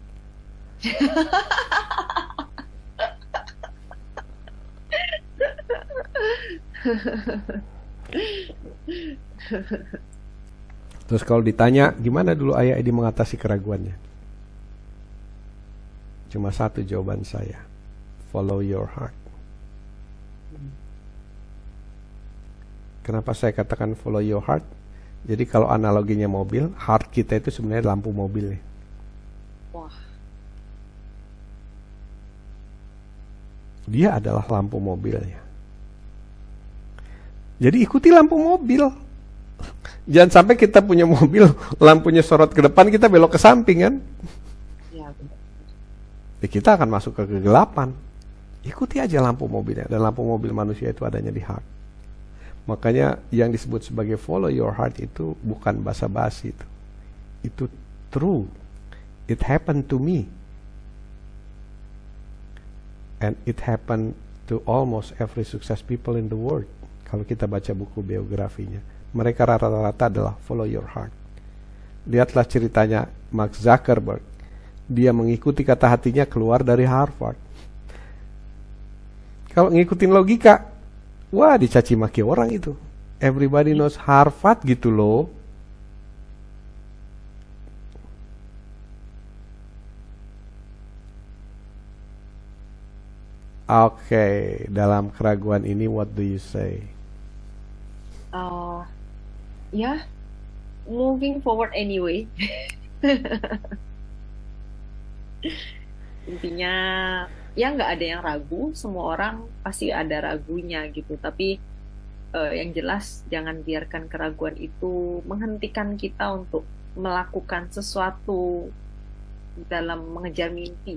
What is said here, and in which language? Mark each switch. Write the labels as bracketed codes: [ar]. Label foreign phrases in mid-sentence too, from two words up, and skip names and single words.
[id] Terus kalau ditanya gimana dulu Ayah Edi mengatasi keraguannya, cuma satu jawaban saya: [en] follow your heart. [id] Kenapa saya katakan [en] follow your heart? [id] Jadi kalau analoginya mobil, heart kita itu sebenarnya lampu mobilnya. Wah, Dia adalah lampu mobilnya. Jadi ikuti lampu mobil. Jangan sampai kita punya mobil, lampunya sorot ke depan, kita belok ke samping kan. ya benar. Kita akan masuk ke kegelapan. Ikuti aja lampu mobilnya. Dan lampu mobil manusia itu adanya di heart. Makanya yang disebut sebagai [en] follow your heart [id] itu bukan basa-basi itu. [en] Itu true. It happened to me. And it happened to almost every success people in the world. [id] Kalau kita baca buku biografinya, mereka rata-rata adalah [en] follow your heart. [id] Lihatlah ceritanya Mark Zuckerberg. Dia mengikuti kata hatinya keluar dari Harvard. Kalau ngikutin logika, wah dicaci maki orang itu. [en] Everybody knows Harvard [id] gitu loh. Oke, dalam keraguan ini [en] what do you say? Ya, moving forward anyway. [id] Intinya ya nggak ada yang ragu, semua orang pasti ada ragunya gitu. Tapi yang jelas jangan biarkan keraguan itu menghentikan kita untuk melakukan sesuatu dalam mengejar mimpi.